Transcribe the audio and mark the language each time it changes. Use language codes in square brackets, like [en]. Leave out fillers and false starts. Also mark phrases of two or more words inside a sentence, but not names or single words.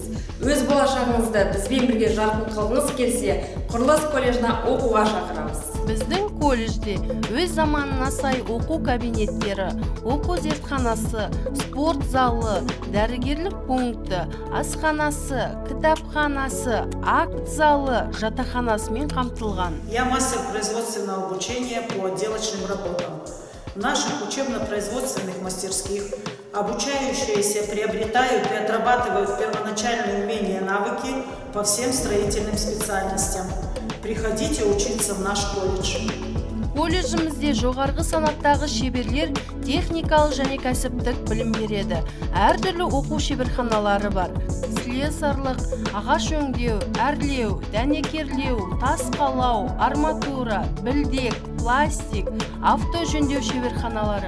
[kk] Өз болашағыңызды бізбен бірге жарқын қылғыңыз келсе, құрылыс колледжіне оқуға шақырамыз. Біздің колледжде өз заманына сай оқу кабинеттері, оқу зертханасы, спорт залы, дәрігерлік пункті, асханасы, кітапханасы, акт залы, жатақханасымен қамтылған. [ru] Я мастер производственного обучения по отделочным работам. В наших учебно-производственных мастерских обучающиеся приобретают и отрабатывают первоначальные умения и навыки по всем строительным специальностям. Приходите учиться в наш колледж. [kk] Колледжімізде жоғарғы санаттағы шеберлер техникалық және кәсіптік білім береді. Әртүрлі оқу шеберханалары бар. Слесарлық, ағаш өңдеу, әрлеу, дәнекерлеу, тас қалау, арматура, білдек, пластик, авто жөндеу шеберханалары.